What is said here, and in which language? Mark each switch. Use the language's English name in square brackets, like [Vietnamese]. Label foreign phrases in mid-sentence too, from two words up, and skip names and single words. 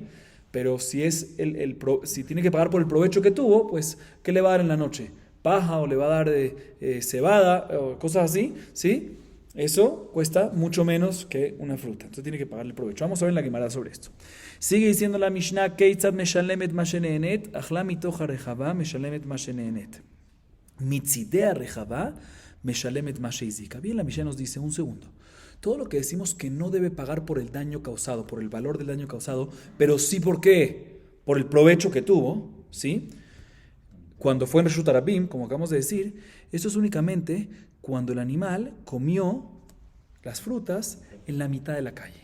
[Spanish] Pero si es si tiene que pagar por el provecho que tuvo, pues ¿qué le va a dar en la noche? ¿Paja o le va a dar cebada o cosas así? ¿Sí? Eso cuesta mucho menos que una fruta. Entonces tiene que pagarle el provecho. Vamos a ver en la Gemara sobre esto. [Hebrew] Sigue diciendo la Mishnah, כיצד משלמת מה שנהנית אכלה מתוך הרחבה משלמת מה שנהנית. מצדי הרחבה משלמת מה שהזיקה. [Spanish] Bien, la Mishnah nos dice, un segundo. Todo lo que decimos que no debe pagar por el daño causado, por el valor del daño causado, pero sí por qué, por el provecho que tuvo, ¿sí? Cuando fue en Reshut Arabim, como acabamos de decir, esto es únicamente cuando el animal comió las frutas en la mitad de la calle.